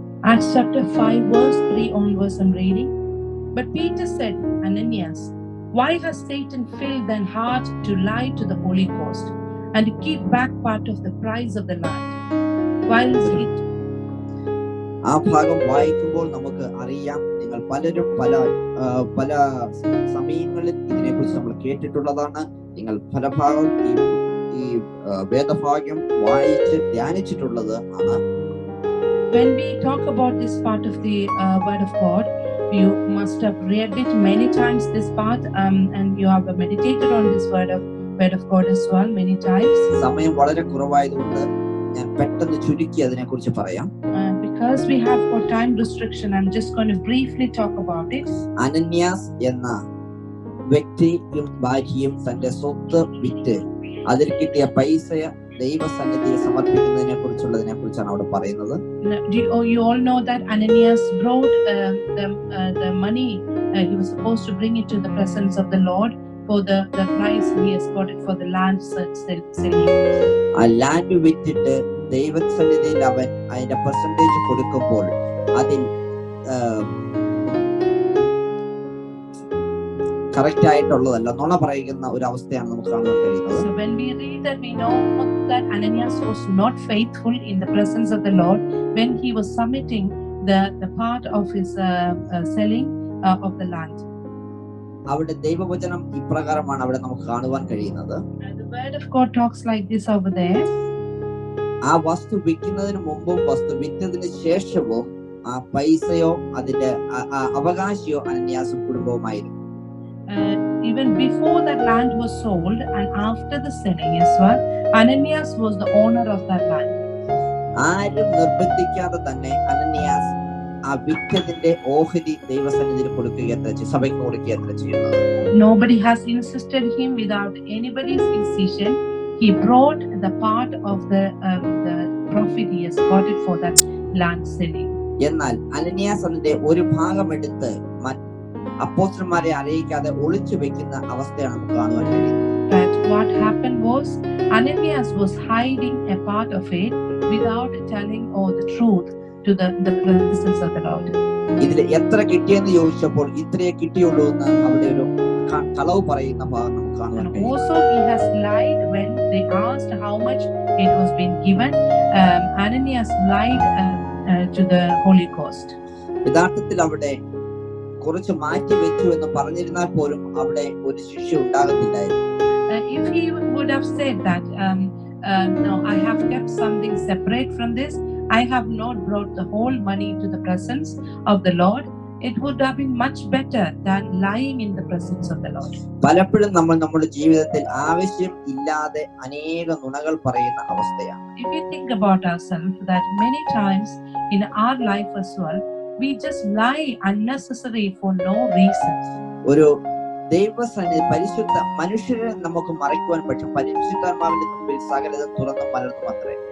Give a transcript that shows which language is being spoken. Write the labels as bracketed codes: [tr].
[en] Acts chapter 5 verse 3 onwards I'm reading. But Peter said, Ananias, why has Satan filled thine heart to lie to the Holy Ghost and to keep back part of the price of the land? Whilst it [ml] ആ ഭാഗം വായിക്കുമ്പോൾ നമുക്ക് അറിയാം, നിങ്ങൾ പലരും പല സമയങ്ങളിൽ ഇതിനെക്കുറിച്ച് നമ്മൾ കേട്ടിട്ടുള്ളതാണ്. നിങ്ങൾ പല ഭാഗം ഈ വേദഭാഗ്യം വായിച്ച് ധ്യാനിച്ചിട്ടുള്ളത് ആണ്. [en] When we talk about this part of the word of God, you must have read it many times, this part, and you have meditated on this word of God as well many times. [ml] സമയം വളരെ കുറവായതുകൊണ്ട് ഞാൻ പെട്ടെന്ന് ചുരുക്കി അതിനെക്കുറിച്ച് പറയാം. [en] Because we have got time restriction, I'm just going to briefly talk about it. [ml] അനന്യാസ് എന്ന വ്യക്തിയും ഭാര്യയും തന്റെ സ്വത്ത് വിറ്റ് അതിൽ കിട്ടിയ പൈസ ദൈവസന്നിധിയിൽ സമർപ്പിക്കുന്നതിനെ കുറിച്ചാണ് അവിടെ പറയുന്നത്. [en] You all know that Ananias brought the money. He was supposed to bring it to the presence of the Lord for the price he has got it for the land selling. [ml] ആ land വിറ്റിട്ട് ദൈവസന്നിധിയിൽ അവൻ അതിന്റെ percentage കൊടുക്കുമ്പോൾ അതിൽ correct ആയിട്ടുള്ളതല്ല, നുണ പറയുന്ന ഒരു അവസ്ഥയാണ് നമുക്ക് കാണാൻ കഴിയുന്നത്. [en] So when we read that, we know that Ananias was not faithful in the presence of the Lord when he was submitting the part of his selling of the land. [ml] അവിടെ ദൈവവചനം ഇപ്രകാരമാണ് അവിടെ നമുക്ക് കാണുവാൻ കഴിയുന്നത്. [en] The word of God talks like this over there. [ml] ആ വസ്തു വിൽക്കുന്നതിന് മുമ്പും വസ്തു വിറ്റതിന് ശേഷവും ആ പൈസയോ അതിന്റെ അവകാശിയോ അനന്യാസും കുടുംബവുമായിരുന്നു. [en] Even before that land was sold and after the selling as well, Ananias was the owner of that land. [ml] ആരും നിർബന്ധിക്കാതെ തന്നെ അനന്യാസ് ആ വിറ്റതിന്റെ ഓഹരി ദൈവസന്നിധിയിൽ കൊടുക്കുകയത്ര സഭയ്ക്ക് കൊടുക്കുകയത്ര ചെയ്യുന്നത്. [en] Nobody has insisted him without anybody's incision. He brought the part of the profit he has got it for that land selling. [ml] എന്നാൽ അനന്യാസ് അതിന്റെ ഒരു ഭാഗം എടുത്ത് അപ്പോസ്തലന്മാരെ അറിയിക്കാതെ ഒളിച്ചു വെക്കുന്ന അവസ്ഥയാണ് നമുക്ക് കാണുവാൻ കഴിയുന്നത്. [en] But what happened was Ananias was hiding a part of it without telling all the truth to the presence of the Lord. [ml] ഇതിൽ എത്ര കിട്ടിയെന്ന് ചോദിച്ചപ്പോൾ ഇത്രയേ കിട്ടിയുള്ളൂ എന്ന് അവിടെ ഒരു കളവ് പറയുന്ന ഭാഗം നമുക്ക് കാണുവാൻ കഴിയും. [en] Also he has lied when they asked how much it was being given. Ananias lied to the Holy Ghost. [ml] യഥാർത്ഥത്തിൽ അവിടെ കുറച്ച് മാറ്റി വെച്ചു എന്ന് പറഞ്ഞിരുന്നാൽ പോലും അവിടെ ഒരു ശിക്ഷ ഉണ്ടാകത്തില്ലായിരുന്നു. [en] If he would have said that no, I have kept something separate from this, I have not brought the whole money to the presence of the Lord, it would have been much better than lying in the presence of the Lord. [ml] പലപ്പോഴും നമ്മൾ നമ്മുടെ ജീവിതത്തിൽ ആവശ്യം ഇല്ലാതെ അനേക നുണകൾ പറയുന്ന അവസ്ഥയാണ്. [en] If we think about ourselves, that many times in our life as well, we just lie unnecessary for no reason. [ml] ഒരു ദൈവസന്നിധി പരിശുദ്ധ മനുഷ്യരെ നമുക്ക് മറയ്ക്കുവാൻ പക്ഷെ പരിശുദ്ധാത്മാവിന്റെ മുമ്പിൽ സകലതും തുറന്നു മലർന്നു അത്രേ.